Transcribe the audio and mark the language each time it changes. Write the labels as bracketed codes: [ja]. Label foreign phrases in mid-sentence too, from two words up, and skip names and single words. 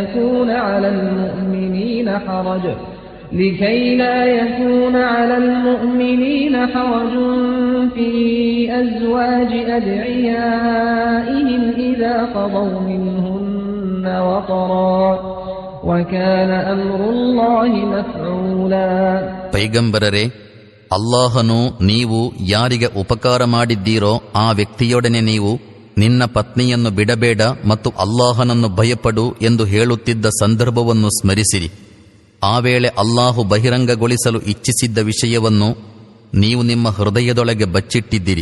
[ar] يَكُونَ عَلَى الْمُؤْمِنِينَ حَرَجٌ فِي أَزْوَاجِ أَدْعِيَائِهِمْ إِذَا قَضَوْا مِنْهُنَّ وَطَرًا وَكَانَ أَمْرُ اللَّهِ مَفْعُولًا. [kn] ಪೈಗಂಬರರೇ, ಅಲ್ಲಾಹನು ನೀವು ಯಾರಿಗೆ ಉಪಕಾರ ಮಾಡಿದ್ದೀರೋ ಆ ವ್ಯಕ್ತಿಯೊಡನೆ ನೀವು ನಿನ್ನ ಪತ್ನಿಯನ್ನು ಬಿಡಬೇಡ ಮತ್ತು ಅಲ್ಲಾಹನನ್ನು ಭಯಪಡು ಎಂದು ಹೇಳುತ್ತಿದ್ದ ಸಂದರ್ಭವನ್ನು ಸ್ಮರಿಸಿರಿ. ಆ ವೇಳೆ ಅಲ್ಲಾಹು ಬಹಿರಂಗಗೊಳಿಸಲು ಇಚ್ಛಿಸಿದ್ದ ವಿಷಯವನ್ನು ನೀವು ನಿಮ್ಮ ಹೃದಯದೊಳಗೆ ಬಚ್ಚಿಟ್ಟಿದ್ದಿರಿ.